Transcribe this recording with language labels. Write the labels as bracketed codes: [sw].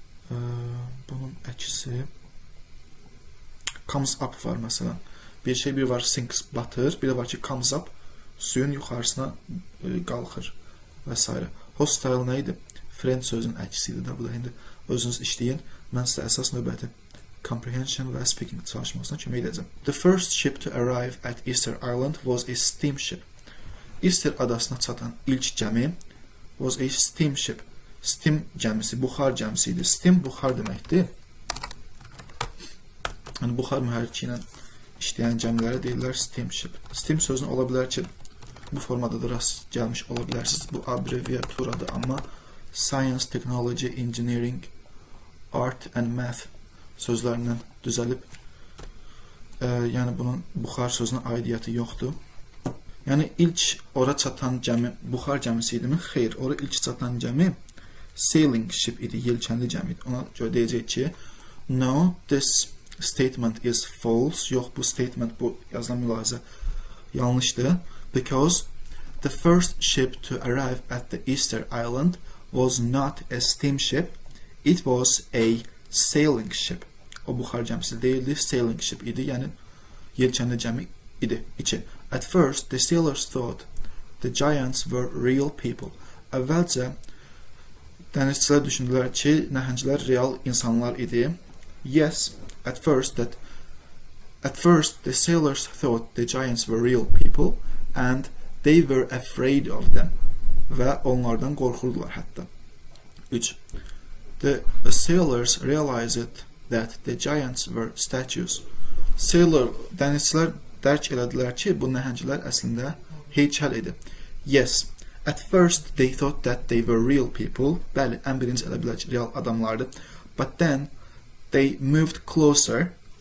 [az] Bunun əksi [en] comes up [az] var məsələn. Bir var sinks batır, bir də var ki comes up suyun yuxarısına qalxır və s. Hostile nə idi? Friend sözünün əksisidir də. Bu da indi özünüz işləyin. Mən sizə əsas növbəti comprehension və speaking çalışmasına kömək edəcəm. [en] The first ship to arrive at Easter Island was a steamship. [az] Easter adasına çatan ilk gəmi [en] was a steamship. [az] Steam gəmisi, buxar gəmisi idi. Steam buxar deməkdir. Yəni buxar mühərriki ilə işləyən gəmilərə deyirlər steamship. Steam sözünü ola bilər ki, bu formada da rast gəlmiş ola bilərsiniz. Bu abreviaturadır, amma [en] science, technology, engineering, art and math [az] sözlərindən düzəlib. Yəni bunun buxar sözünə aidiyyəti yoxdur. Yəni ilk ora çatan gəmi buxar gəmisi idimi? Xeyr, ora ilk çatan gəmi sailing ship idi, yelkənli gəmi idi. Ona görə deyəcək ki, [en] no, this statement is false. [az] Yox, bu statement, bu yazılan mülahizə yanlışdır. [en] Because the first ship to arrive at the Easter Island was not a steamship. It was a sailing ship. [az] O buxar gəmisi deyildi, sailing ship idi, yəni yelkənli gəmi idi. 2. [en] At first, the sailors thought the giants were real people. [az] Əvvəlcə dənizçilər düşündülər ki, nəhənglər real insanlar idi. [en] Yes, at first the sailors thought the giants were real people and they were afraid of them. [az] Və onlardan qorxurdular hətta. 3. [en] The sailors realized that the giants were statues. [az] Dənizçilər dərk elədilər ki, bu nəhənglər əslində heykəl idi. [en] Yes, at first they thought that they were real people. [az] Bəli, ən birinci elə bilər ki, real adamlardı. [en] But then they moved closer.